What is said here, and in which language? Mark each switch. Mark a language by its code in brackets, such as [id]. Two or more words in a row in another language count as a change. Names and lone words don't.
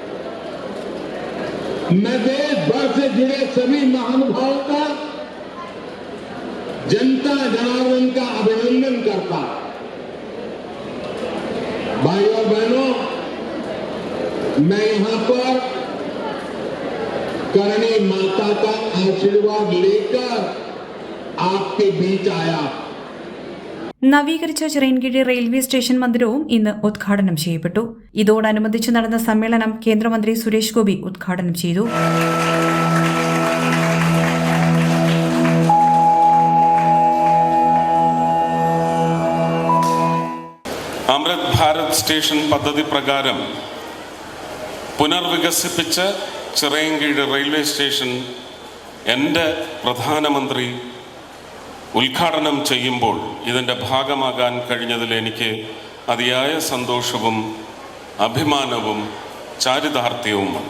[hi] मैं देश भर से जुड़े सभी महानुभावों का, जनता जनार्दन का अभिनंदन करता हूं. भाइयों और बहनों, मैं यहां पर करणी माता का आशीर्वाद लेकर आपके बीच आया. [ml] നവീകരിച്ച ചിറയൻകീഴ് റെയിൽവേ സ്റ്റേഷൻ മന്ദിരവും ഇന്ന് ഉദ്ഘാടനം ചെയ്യപ്പെട്ടു. ഇതോടനുബന്ധിച്ച് നടന്ന സമ്മേളനം കേന്ദ്രമന്ത്രി സുരേഷ് ഗോപി ഉദ്ഘാടനം ചെയ്തു. അമൃത് ഭാരത് സ്റ്റേഷൻ പദ്ധതി പ്രകാരം പുനർവികസിപ്പിച്ച ചിറയൻകീഴ് റെയിൽവേ സ്റ്റേഷൻ എൻ്റെ പ്രധാനമന്ത്രി ഉദ്ഘാടനം ചെയ്യുമ്പോൾ ഇതിൻ്റെ ഭാഗമാകാൻ കഴിഞ്ഞതിൽ എനിക്ക് അതിയായ സന്തോഷവും അഭിമാനവും ചാരിതാർത്ഥ്യവുമുണ്ട്.